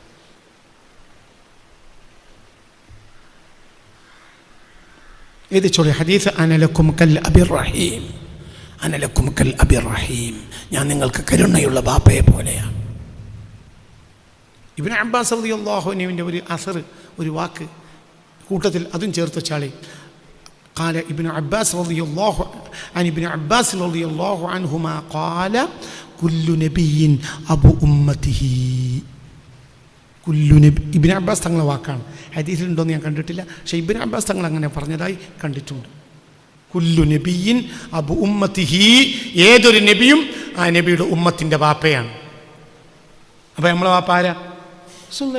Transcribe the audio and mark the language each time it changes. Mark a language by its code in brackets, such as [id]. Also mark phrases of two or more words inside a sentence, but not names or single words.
[ml] എതിച്ചോളി ഹദീസ്, [ar] أنا لكم كالأب الرحيم, أنا لكم كالأب الرحيم, [ml] ഞാൻ നിങ്ങൾക്ക് കരുണയുള്ള ബാപ്പയെ പോലെയാണ്. ഇബ്നു അബ്ബാസ് റളിയല്ലാഹു അൻഹുവിൻ്റെ ഒരു അസർ, ഒരു വാക്ക് കൂട്ടത്തിൽ അതും ചേർത്ത് വെച്ചാളി. [ar] قال ابن عباس رضي الله عن ابن عباس رضي الله عنهما قال كل نبي أبو أمته. [ml] ഇബ്നു അബ്ബാസ് തങ്ങളെ വാക്കാണ്, ഹദീസിലുണ്ടോയെന്ന് ഞാൻ കണ്ടിട്ടില്ല, പക്ഷേ ഇബ്നു അബ്ബാസ് തങ്ങൾ അങ്ങനെ പറഞ്ഞതായി കണ്ടിട്ടുണ്ട്. [ar] كل نبي أبو أمته, [ml] ഏതൊരു നബിയും ആ നബിയുടെ ഉമ്മത്തിൻ്റെ വാപ്പയാണ്. അപ്പോൾ നമ്മളെ വാപ്പ ആരാ? റസൂലുള്ളാഹി.